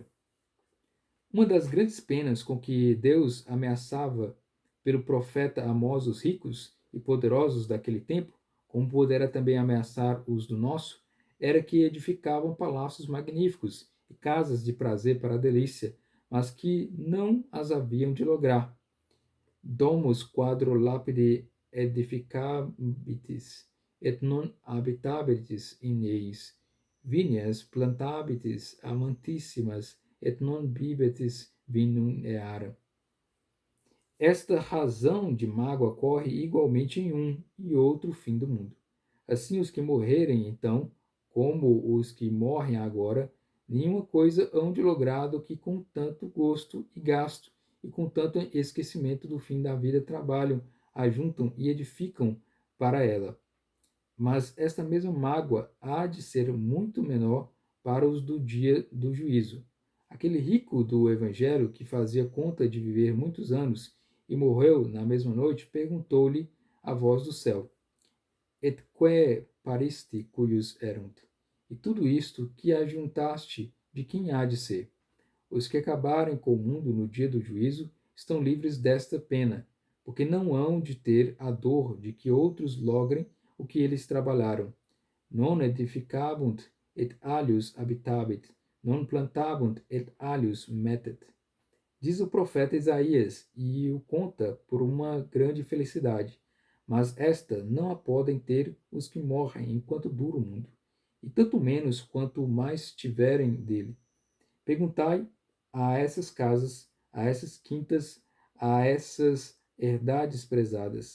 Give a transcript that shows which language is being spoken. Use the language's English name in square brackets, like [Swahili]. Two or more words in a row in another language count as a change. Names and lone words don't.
[Portuguese] Uma das grandes penas com que Deus ameaçava pelo profeta Amós os ricos e poderosos daquele tempo, como pudera também ameaçar os do nosso, era que edificavam palácios magníficos e casas de prazer para a delícia, mas que não as haviam de lograr. [Latin] Domus quadro lapide edificabitis, et non habitabitis in eis, vineas plantabitis amantissimas, et non bibetis vinum eara. [Portuguese] Esta razão de mágoa corre igualmente em um e outro fim do mundo. Assim, os que morrerem, então, como os que morrem agora, nenhuma coisa hão de logrado que com tanto gosto e gasto, e com tanto esquecimento do fim da vida trabalham, ajuntam e edificam para ela. Mas esta mesma mágoa há de ser muito menor para os do dia do juízo. Aquele rico do Evangelho, que fazia conta de viver muitos anos e morreu na mesma noite, perguntou-lhe a voz do céu: [Latin] Et quae paristi cuius erunt? [Portuguese] E tudo isto que ajuntaste, de quem há de ser? Os que acabarem com o mundo no dia do juízo estão livres desta pena, porque não hão de ter a dor de que outros logrem o que eles trabalharam. [Latin] Non edificabunt et alius habitabit, non plantabunt et alius metet. [Portuguese] Diz o profeta Isaías, e o conta por uma grande felicidade. Mas esta não a podem ter os que morrem enquanto dura o mundo, e tanto menos quanto mais tiverem dele. Perguntai a essas casas, a essas quintas, a essas herdades prezadas.